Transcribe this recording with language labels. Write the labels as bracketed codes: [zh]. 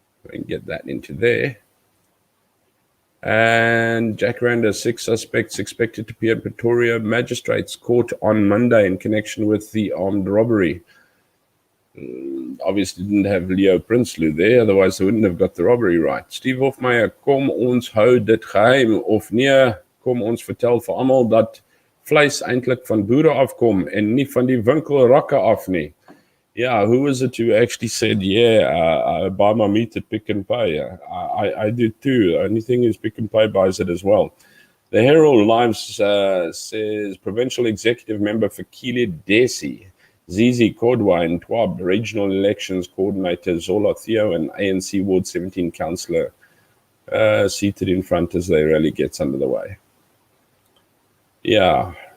[en] And get that into there. And Jacaranda, 6 suspects expected to appear in Pretoria Magistrates Court on Monday in connection with the armed robbery. Obviously didn't have Leo Prinsloo there, otherwise they wouldn't have got the robbery right. [af] Steve Hofmeyer, kom ons hou dit geheim, of nee, kom ons vertel vir almal dat vleis eintlik van boere afkom en nie van die winkelrakke af nie. [en] Yeah, who was it who actually said, I buy my meat at Pick n Pay? I do too. The only thing is Pick n Pay buys it as well. The Herald Lives says Provincial Executive Member for Kile Desi, Zizi Kodwa and Twab, Regional Elections Coordinator Zola Theo, and ANC Ward 17 Councillor seated in front as the rally gets under the way. Yeah.